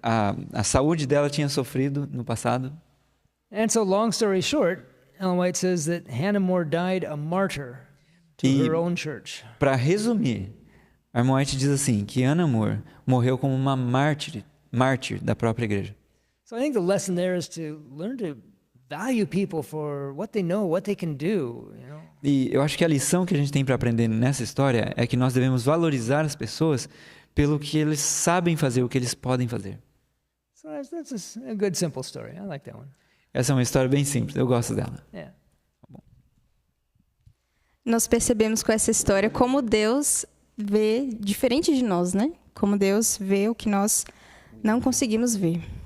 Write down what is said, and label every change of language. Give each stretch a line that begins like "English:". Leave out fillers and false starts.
Portuguese: A saúde dela tinha sofrido no passado.
English: And so, long story short, Ellen White says that Hannah More died a martyr to her own church.
Portuguese: Para resumir, a irmã White diz assim, que Hannah More morreu como uma mártir da própria igreja.
English: So I think the lesson there is to learn to value people for what they know, what they can do, you know.
Portuguese: E eu acho que a lição que a gente tem para aprender nessa história é que nós devemos valorizar as pessoas pelo que eles sabem fazer, o que eles podem fazer.
English: So that's a good simple story. I like that one.
Portuguese: Essa é uma história bem simples, eu gosto dela. Yeah. Nós percebemos com essa história como Deus vê diferente de nós, né? Como Deus vê o que nós não conseguimos ver.